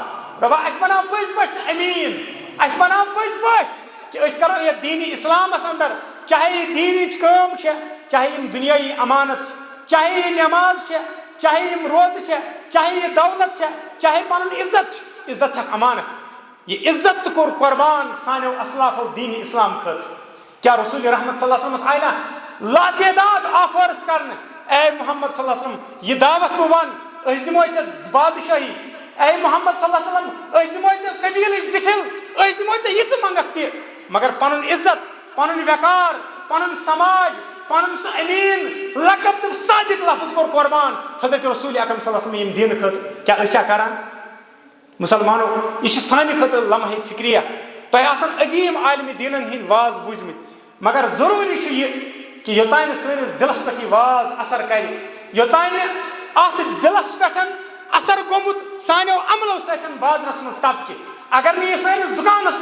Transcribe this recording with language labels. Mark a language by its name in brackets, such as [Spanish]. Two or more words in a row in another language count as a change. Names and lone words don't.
[Kashmiri] رۄبا اَسہِ بناو پٔزۍ پٲٹھۍ ژٕ امیٖن. اَسہِ بناو پٔزۍ پٲٹھۍ کہِ أسۍ کرو یتھ دیٖنی اسلامس اندر چاہے یہِ دیٖنٕچ کٲم چھےٚ چاہے یِم دُنیٲیی امانت چھِ چاہے یہِ نٮ۪ماز چھےٚ چاہے یِم روزٕ چھےٚ چاہے یہِ دولت چھےٚ چاہے پنُن عزت چھُ. عزت چھکھ امانت یہ عزت تہ کور قربان سانیو اسلافو دین اسلام خاطر. کیا رسول رحمت [Arabic] صلی اللہ علیہ وسلم [Kashmiri] آئی نا لاتعداد آفرز کرنے اے محمد [Arabic] صلی اللہ علیہ وسلم [Kashmiri] یہ دعوت بہ ون أسۍ دمو ژےٚ بادشاہی اے محمد [Arabic] صلی اللہ علیہ وسلم [Kashmiri] أسۍ دمو ژےٚ قبیلٕچ زِٹھِل أسۍ دمو ژےٚ یِژٕ منٛگکھ تہِ مگر پنُن عزت پنُن وقار پنُن سماج پنُن سُہ امین لقب تہٕ صادق لفظ کوٚر قربان حضرت رسول اکرم [Arabic] صلی اللہ علیہ وسلم [Kashmiri] ییٚمہِ دیٖنہٕ خٲطرٕ. کیٛاہ أسۍ چھا کران مسلمانو یہ چھُ سانہِ خٲطرٕ [Urdu] لمحہ فکریہ [Kashmiri] تۄہہِ آسن عظیٖم عالمہِ دیٖنن ہٕنٛدۍ واز بوٗزمٕتۍ مگر ضروٗری چھُ یہِ کہ یوٚتانۍ نہٕ سٲنِس دِلس پٮ۪ٹھ یہِ واز اثر کرِ یوٚتانۍ نہٕ اتھ دِلس پٮ۪ٹھ اثر گوٚمُت سانیو عملو سۭتۍ بازرس منٛز ٹپکہِ اگر نہٕ یہِ سٲنِس دُکانس